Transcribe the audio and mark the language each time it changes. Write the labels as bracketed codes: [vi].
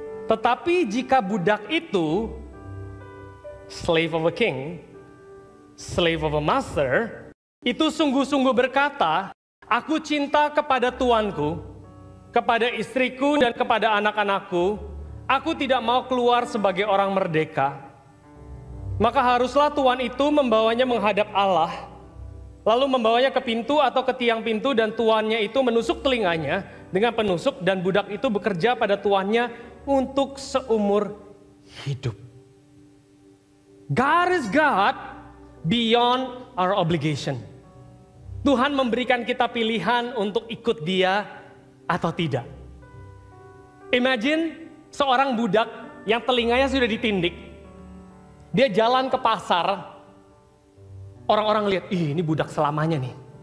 [id] Tetapi jika budak itu [en] slave of a king, slave of a master, [id] itu sungguh-sungguh berkata, aku cinta kepada tuanku, kepada istriku dan kepada anak-anakku, aku tidak mau keluar sebagai orang merdeka. Maka haruslah tuan itu membawanya menghadap Allah, lalu membawanya ke pintu atau ke tiang pintu, dan tuannya itu menusuk telinganya dengan penusuk, dan budak itu bekerja pada tuannya untuk seumur hidup. [en] God is God beyond our obligation. [id] Tuhan memberikan kita pilihan untuk ikut Dia atau tidak. Imagine seorang budak yang telinganya sudah ditindik. Dia jalan ke pasar. Orang-orang lihat, ini budak selamanya nih.